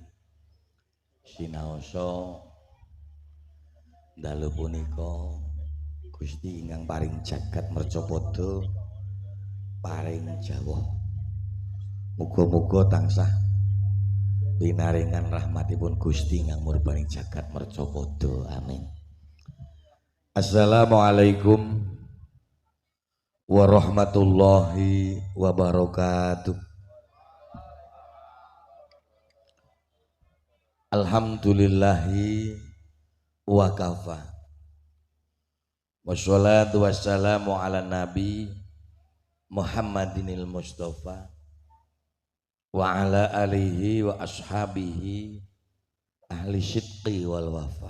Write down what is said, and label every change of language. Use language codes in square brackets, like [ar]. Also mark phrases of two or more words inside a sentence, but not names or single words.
[jv] Sinaosa dalu punika Gusti ingkang paring jagat mercapada paring jawah. Muga-muga tansah pinaringan rahmatipun Gusti ingkang murbaning jagat mercapada. Amin. [ar] السلام عليكم ورحمة الله وبركاته. الحمد لله وكفى. والصلاة والسلام على نبي محمد المصطفى وعلى آله وأصحابه أهل الصدق والوفاء.